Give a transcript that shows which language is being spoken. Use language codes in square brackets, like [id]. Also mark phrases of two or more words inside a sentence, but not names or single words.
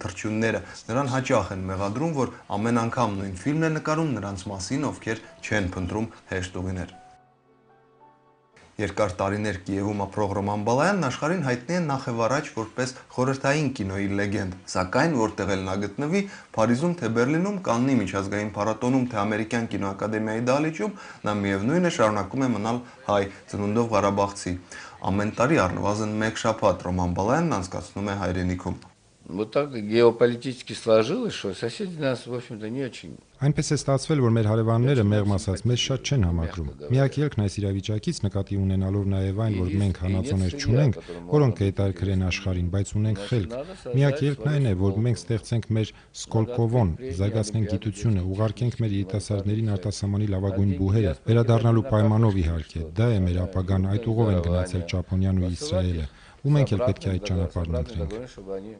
[hy] թռչյունները։ Նրան հաճախ են մեղադրում, որ ամեն անգամ նույն ֆիլմն է նկարում նրանց մասին, ովքեր չեն փնտրում հեշտ ուղիներ։ Երկար տարիներ Կիևում ապրող Ռոման Բալայանն աշխարհին հայտնի է նախևառաջ որպես խորհրդային կինոյի լեգենդ, սակայն որտեղ էլ նա գտնվի, Փարիզում թե Բերլինում, Կաննի միջազգային փառատոնում թե ամերիկյան կինոակադեմիայի դահլիճում, նա միևնույն է շարունակում է մնալ հայ, ծնունդով ղարաբաղցի։ Ամեն տարի առնվազն 1 շաբաթ Ռոման Բալայանն անցկացնում է հայրենիքում։ [ru] Вот так геополитически сложилось, что соседи нас, в общем-то, не очень. [hy] Այնպես է ստացվել, որ մեր հարևանները մեղմ ասած մեզ շատ չեն համակրում։ Միակ ելքն այս իրավիճակից նկատի ունենալով նաև այն, որ մենք հանածոներ չունենք, որոնք հետարքր են աշխարհին, բայց ունենք խելք։ Միակ ելքն այն է, որ մենք ստեղծենք մեր Սկոլկովոն, զարգացնենք գիտությունը, ուղարկենք մեր երիտասարդներին արտասահմանի լավագույն բուհերը, վերադառնալու պայմանով իհարկե։ Դա է մեր ապագան, այդ ուղով են գնացել Ճապոնիան ու Իսրայելը, ու մենք էլ պետք է այդ ճանապարհն ընտրենք։